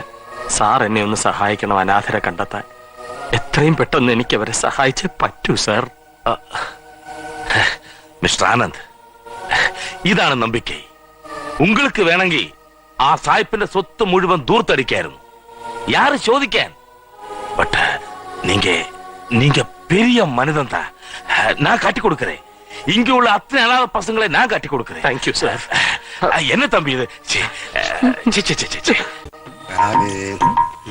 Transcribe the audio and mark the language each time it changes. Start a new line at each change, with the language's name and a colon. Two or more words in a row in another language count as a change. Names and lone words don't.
Malayalam: സാർ എന്നെ ഒന്ന് സഹായിക്കണം അനാഥരെ കണ്ടെത്താൻ. എത്രയും പെട്ടെന്ന് എനിക്ക് അവരെ സഹായിച്ചേ പറ്റൂ സാർ. മിസ്റ്റർ ആനന്ദ്, ഇതാണ് നമ്പിക്കൈ. உங்களுக்கு വേണമെങ്കിൽ ആ സായിപ്പിന്റെ സ്വത്ത് മുഴുവൻ ദൂർത്തടിക്കായിരുന്നു.
Tamil: யாரு சோதிக்கேன்? பட் நீங்க பெரிய மனிதன் தான். நான் காட்டி கொடுக்கிறேன். இங்க உள்ள அத்தனை அனாத பசங்களை நான் காட்டி கொடுக்கிறேன். தேங்க்யூ சார். என்ன தம்பி இது?